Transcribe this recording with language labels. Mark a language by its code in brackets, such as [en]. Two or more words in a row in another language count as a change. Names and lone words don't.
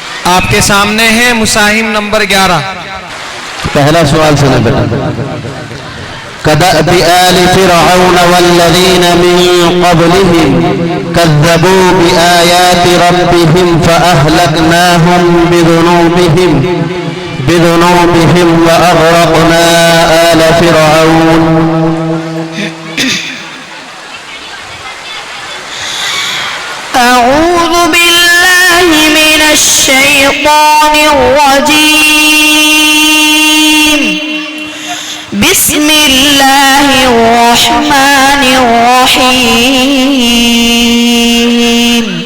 [hi] आपके सामने है मुसाहिम नंबर 11। पहला सवाल सुने बेटा। [ar] كدأب آل فرعون والذين من قبلهم كذبوا بآيات ربهم فأهلكناهم بذنوبهم وأغرقنا آل فرعون. أعوذ بالله من الشيطان الرجيم. بسم الله الرحمن الرحيم.